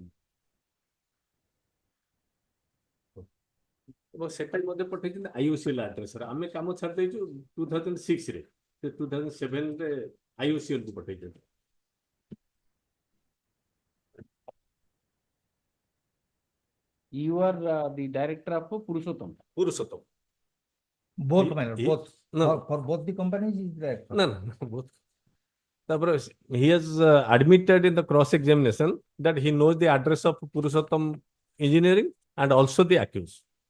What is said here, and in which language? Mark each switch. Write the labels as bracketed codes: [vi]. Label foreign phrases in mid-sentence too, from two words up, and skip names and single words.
[or] ସେଟା ମଧ୍ୟେ ପଠେଇଛନ ଆଇଓସିଏଲ ଏଡ୍ରେସ ରେ ଆମେ କାମ ଛାଡ଼ ଦେଛୁ 2006 ରେ 2007 ରେ ଆଇଓସିଏଲ କୋ ପଠେଇଛନ. [en] You are the director of Purushottam. Purushottam. Both, my lord, both. No. For both the companies, is that? No, both. He has admitted in the cross-examination that he knows the address of Purushottam Engineering and also the accused.